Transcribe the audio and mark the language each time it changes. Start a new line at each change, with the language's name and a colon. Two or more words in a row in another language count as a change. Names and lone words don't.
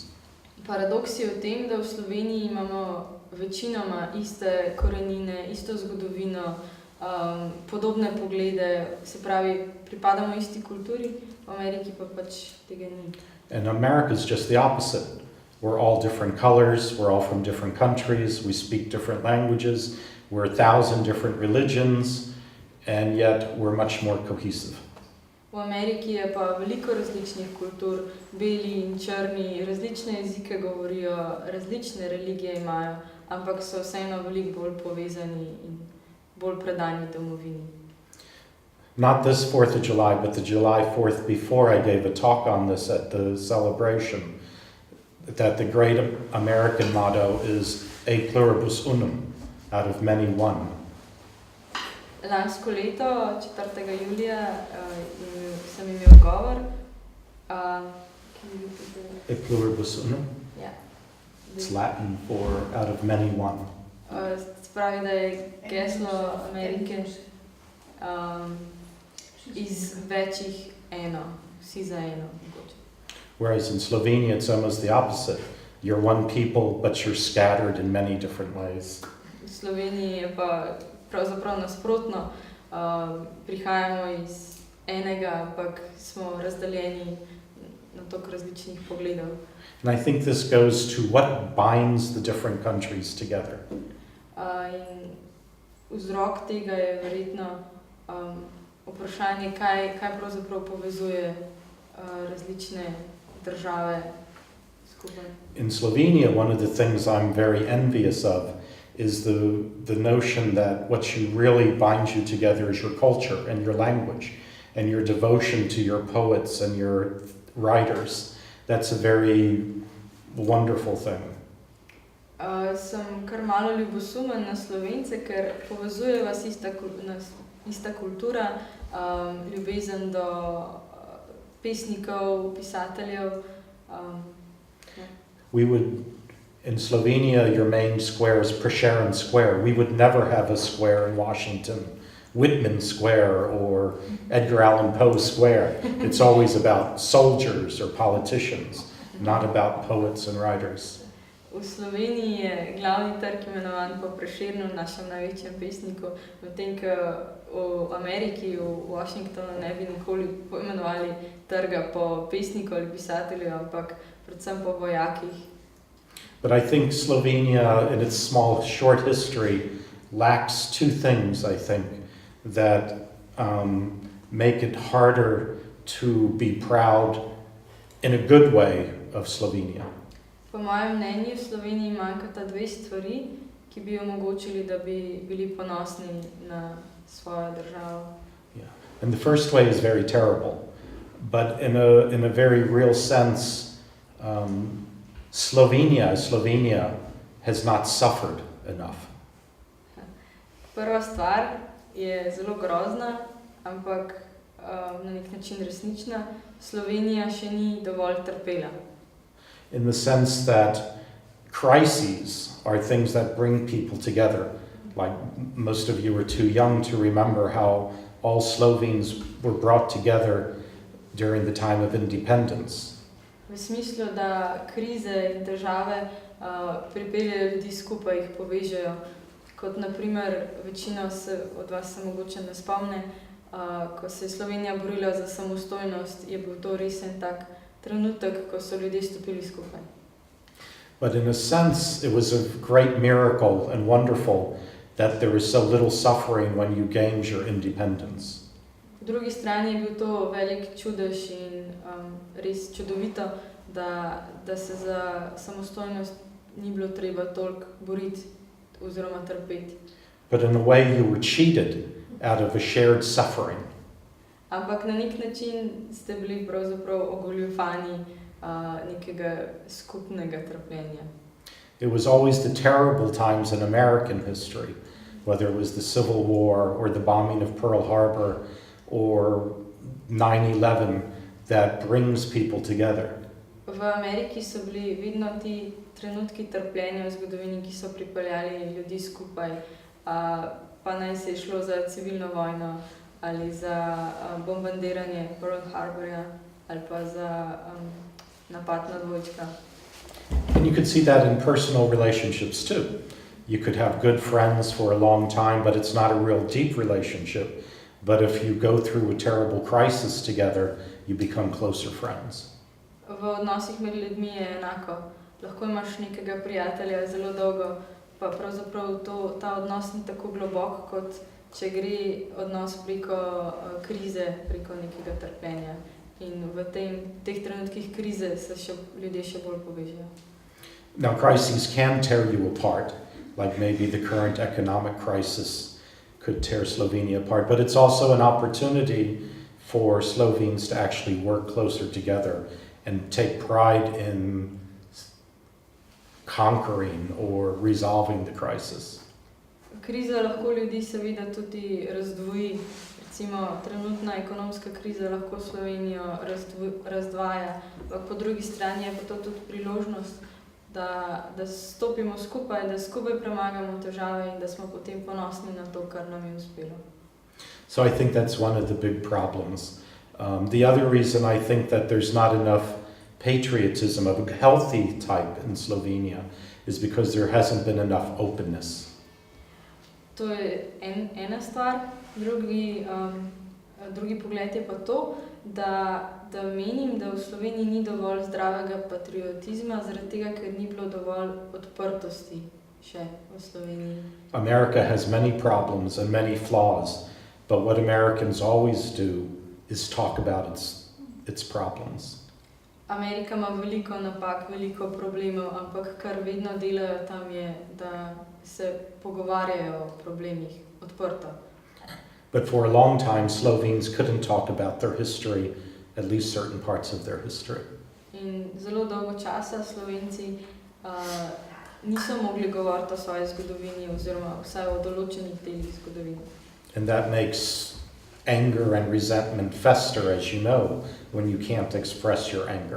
Slovenian: Paradoks je v tem, da v Sloveniji imamo večinoma iste korenine, isto zgodovino, podobne poglede, se pravi, pripadamo isti kulturi, v Ameriki pa pač tega ni.
English: And America's just the opposite. We're all different colors, we're all from different countries, we speak different languages, we're 1,000 different religions, and yet we're much more cohesive.
Slovenian: V Ameriki je pa veliko različnih kultur, beli in črni, različne jezike govorijo, različne religije imajo, ampak so vseeno veliko bolj povezani in bolj predani domovini.
English: Not this 4th of July, but the July 4th before, I gave a talk on this at the celebration, that the great American motto is
Latin: a pluribus unum,
English: out of many one.
Slovenian: Lansko leto, 4. julija, sem imel govor.
Latin: A pluribus unum?
Slovenian: Ja.
English: It's Latin for out of many one.
Slovenian: Spravi, da je geslo Amerike iz večjih eno, vsi za eno.
English: Whereas in Slovenia it's almost the opposite. You're one people, but you're scattered in many different ways.
Slovenian: V Sloveniji je pa pravzaprav nasprotno. Prihajamo iz enega, ampak smo razdeljeni na toliko različnih pogledov.
English: And I think this goes to what binds the different countries together.
Slovenian: In vzrok tega je verjetno vprašanje, kaj pravzaprav povezuje različne države skupaj.
English: In Slovenia, one of the things I'm very envious of is the notion that what you really binds you together is your culture and your language and your devotion to your poets and your writers. That's a very wonderful thing.
Slovenian: Sem kar malo ljubosumen na Slovence, ker povezuje vas ista kultura, ljubezen do pesnikov, pisateljev.
English: We would, in Slovenia, your main square is Prešeren Square. We would never have a square in Washington, Whitman Square or Edgar Allan Poe Square. It's always about soldiers or politicians, not about poets and writers.
Slovenian: V Sloveniji je glavni trg imenovan po Prešernu, našem največjem pesniku, medtem ko v Ameriki, v Washingtonu ne bi nikoli poimenovali trga po pesniku ali pisatelju, ampak predvsem po vojakih.
English: But I think Slovenia, in its small, short history, lacks two things, I think, that make it harder to be proud in a good way of Slovenia.
Slovenian: Po mojem mnenju v Sloveniji manjkata dve stvari, ki bi omogočili, da bi bili ponosni na svojo državo.
English: Yeah. And the first way is very terrible, but in a very real sense, Slovenia has not suffered enough.
Slovenian: Prva stvar je zelo grozna, ampak na nek način resnična. Slovenija še ni dovolj trpela.
English: In the sense that crises are things that bring people together. Like most of you are too young to remember how all Slovenes were brought together during the time of independence.
Slovenian: V smislu, da krize in težave pripeljejo ljudi skupaj, jih povežejo. Kot naprimer, večina od vas se mogoče ne spomne, ko se je Slovenija borila za samostojnost, je bil to res en tak trenutek, ko so ljudje stopili skupaj.
English: But in a sense, it was a great miracle and wonderful that there was so little suffering when you gained your independence.
Slovenian: Po drugi strani je bil to velik čudež in res čudovito, da se za samostojnost ni bilo treba toliko boriti oziroma trpeti.
English: But in a way you were cheated out of a shared suffering.
Slovenian: Ampak na nek način ste bili pravzaprav ogoljufani nekega skupnega trpljenja.
English: It was always the terrible times in American history, whether it was the Civil War or the bombing of Pearl Harbor or 9/11, that brings people together.
Slovenian: V Ameriki so bili vedno ti trenutki trpljenja v zgodovini, ki so pripeljali ljudi skupaj, pa naj se je šlo za civilno vojno ali za bombardiranje Pearl Harborja ali pa za napad na dvojčka.
English: And you could see that in personal relationships too. you could have good friends for a long time, but it's not a real deep relationship. But if you go through a terrible crisis together, you become closer friends.
Slovenian: V odnosih med ljudmi je enako. Lahko imaš nekega prijatelja zelo dolgo, pa pravzaprav ta odnos ni tako globok, kot če gre odnos preko krize, preko nekega trpljenja. In v teh trenutkih krize se ljudje še bolj povežejo.
English: Now, crises can tear you apart, like maybe the current economic crisis could tear Slovenia apart, but it's also an opportunity for Slovenes to actually work closer together and take pride in conquering or resolving the crisis.
Slovenian: Kriza lahko ljudi seveda tudi razdvoji. Recimo, trenutna ekonomska kriza lahko Slovenijo razdvaja, ampak po drugi strani je pa to tudi priložnost, da stopimo skupaj, da skupaj premagamo težave in da smo potem ponosni na to, kar nam je uspelo.
English: So I think that's one of the big problems. The other reason I think that there's not enough patriotism of a healthy type in Slovenia is because there hasn't been enough openness.
Slovenian: To je ena stvar. Drugi pogled je pa to, da menim, da v Sloveniji ni dovolj zdravega patriotizma, zaradi tega, ker ni bilo dovolj odprtosti še v Sloveniji.
English: America has many problems and many flaws, but what Americans always do is talk about its problems.
Slovenian: Amerika ima veliko napak, veliko problemov, ampak kar vedno delajo tam je, da se pogovarjajo o problemih odprto.
English: But for a long time, Slovenes couldn't talk about their history, at least certain parts of their history.
Slovenian: In zelo dolgo časa Slovenci niso mogli govoriti o svoji zgodovini oziroma vsaj o določenih delih zgodovine.
English: And that makes anger and resentment fester, as you know, when you can't express your anger.